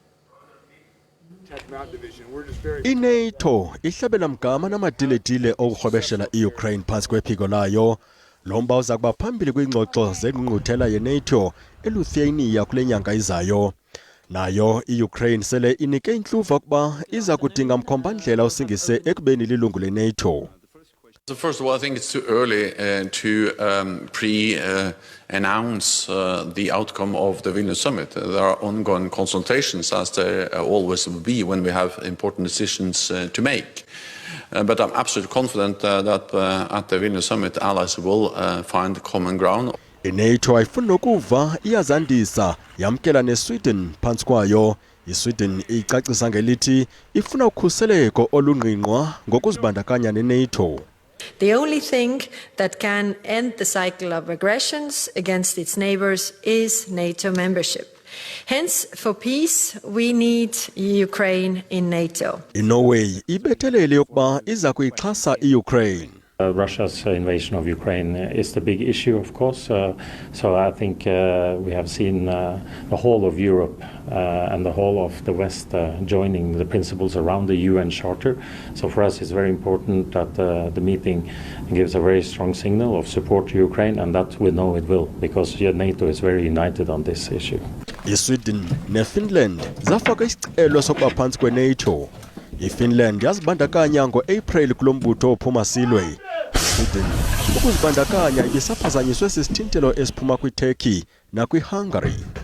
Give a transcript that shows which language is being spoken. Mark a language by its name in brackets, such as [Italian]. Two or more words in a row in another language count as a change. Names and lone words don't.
[Xhosa] iNATO ihlabela mgama namadiletile okuhwebeshela iUkraine phansi kwephiko layo. Lo mba uza kuba phambili kwingxoxo zengqungquthela yeNATO eLithuania kule nyanga izayo. Nayo iUkraine sele inike intluva ukuba iza kudinga mkhombandlela osingise ekubeni lilungu leNATO. [English] So first of all, I think it's too early to pre-announce the outcome of the Vilnius summit. There are ongoing consultations, as there always will be when we have important decisions to make. But I'm absolutely confident that at the Vilnius summit, allies will find common ground. [Xhosa] iNATO ayifuna ukuva iyazandisa yamkela neSweden phansi kwayo. iSweden icacisa ngelithi ifuna ukhuseleko olungqingqwa ngokuzibandakanya neNATO. [English] The only thing that can end the cycle of aggressions against its neighbors is NATO membership. Hence, for peace, we need Ukraine in NATO. [Xhosa] iNorway ibethelele yokuba iza kuyixhasa iUkraine. [English] Russia's invasion of Ukraine is the big issue, of course. So I think we have seen the whole of Europe and the whole of the West joining the principles around the UN Charter. So for us, it's very important that the meeting gives a very strong signal of support to Ukraine, and that we know it will, because NATO is very united on this issue. [Xhosa] iSweden neFinland zafaka isicelo sokuba phansi kweNATO. iFinland yazibandakanya ngo-April kulombutho ophuma silwe. iSweden ukuzibandakanya ibisaphazanyiswe sisithintelo esiphuma kwiTurkey nakwiHungary.